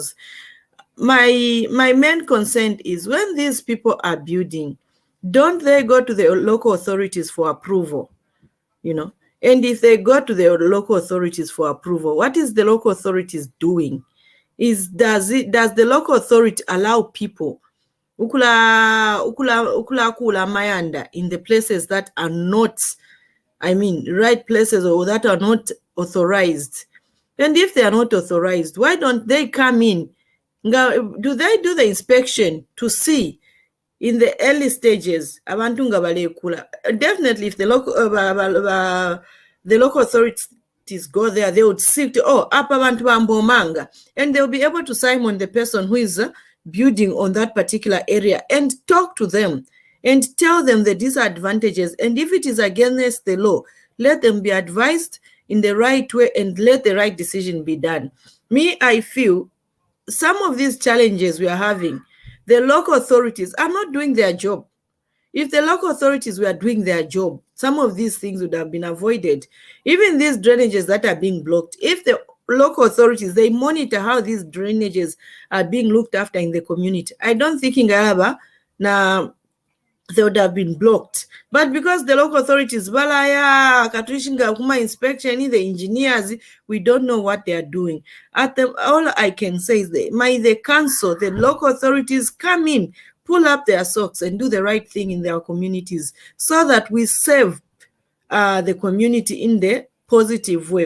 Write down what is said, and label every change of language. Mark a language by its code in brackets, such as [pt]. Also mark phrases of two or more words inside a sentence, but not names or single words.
[en] My main concern is when these people are building, don't they go to the local authorities for approval? And if they go to the local authorities for approval, what is the local authorities doing? Does the local authority allow people [bem] ukula mayanda [en] in the places that are not, right places, or that are not authorized? And if they are not authorized, why don't they come in? Do they do the inspection to see in the early stages [bem] abantu nga balekula? [en] Definitely, if the local authorities go there, they would see [bem] apa abantu bambomanga, [en] and they'll be able to simon the person who is building on that particular area and talk to them and tell them the disadvantages, and if it is against the law, let them be advised in the right way and let the right decision be done. I feel some of these challenges we are having, the local authorities are not doing their job. If the local authorities were doing their job, some of these things would have been avoided. Even these drainages that are being blocked, if the local authorities, they monitor how these drainages are being looked after in the community, I don't think in Galaba now they would have been blocked. But because the local authorities, [bem] balaya, katrishinga kuma inspection, [en] the engineers, we don't know what they are doing. All I can say is the council, the local authorities come in, pull up their socks and do the right thing in their communities so that we save the community in the positive way.